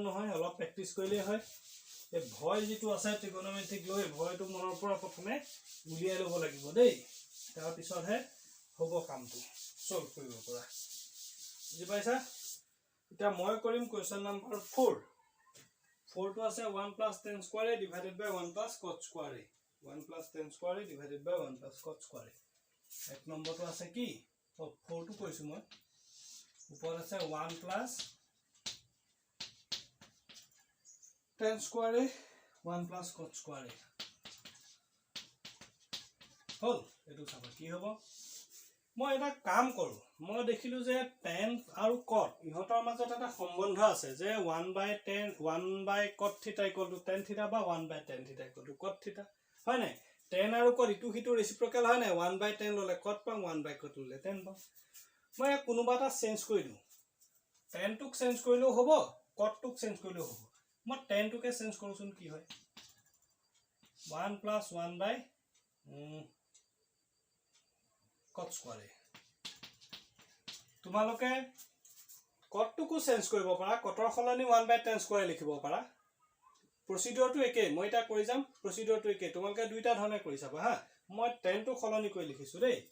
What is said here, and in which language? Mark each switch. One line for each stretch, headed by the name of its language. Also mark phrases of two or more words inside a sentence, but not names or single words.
Assamese: নহয় অলপ প্ৰেক্টিস কৰিলে হয় এই ভয় যেটো আছে ট্ৰিগনোমেট্ৰিক লৈ ভয়টো মনৰ পৰা প্ৰথমে উলিয়াই লব লাগিব দেই তাৰ পিছত হে হ'ব কামটো সলভ কৰিব পৰা বুজি পাইছা এটা মই কৰিম
English: question number
Assamese: 4 টো আছে
English: 1 plus tan square divided by 1 plus cos square 1 plus tan square divided by 1 plus cos square
Assamese: এক নম্বৰটো আছে কি 4 টো কৈছো মই ওপৰত আছে 1 plus
English: tan square 1 plus cos square
Assamese: হল এটো চাবা কি হ'ব মই এটা কাম কৰো মই দেখিলো যে tan আৰু cot ইহতৰ মাজত এটা সম্বন্ধ আছে যে 1/tan
English: 1 cot theta equal to tan theta
Assamese: বা
English: 1/tan theta equal to cot theta
Assamese: হয় নাই tan আৰু cot ইটো হিটো ৰেচিপ্ৰকেল হয় নাই 1/tan ললে cot পাম 1/cot ললে tan পাম মই কোনোবা এটা চেঞ্জ কৰি দিও tan টুক চেঞ্জ কৰিলেও হ'ব cot টুক চেঞ্জ কৰিলেও হ'ব মই tan টুকে চেঞ্জ কৰোছুন কি হয়
English: 1 plus 1 by cot square
Assamese: তোমালোকে cot টুকো চেঞ্জ কৰিব পাৰা cotৰ খলনি
English: 1/tan square
Assamese: লিখিব পাৰা প্ৰসিডিউৰটো একে মই এটা কৰি যাম প্ৰসিডিউৰটো একে তোমালোকে দুইটা ধৰণে কৰি চাবা হা মই tan টু খলনি কৰি লিখিছো দেই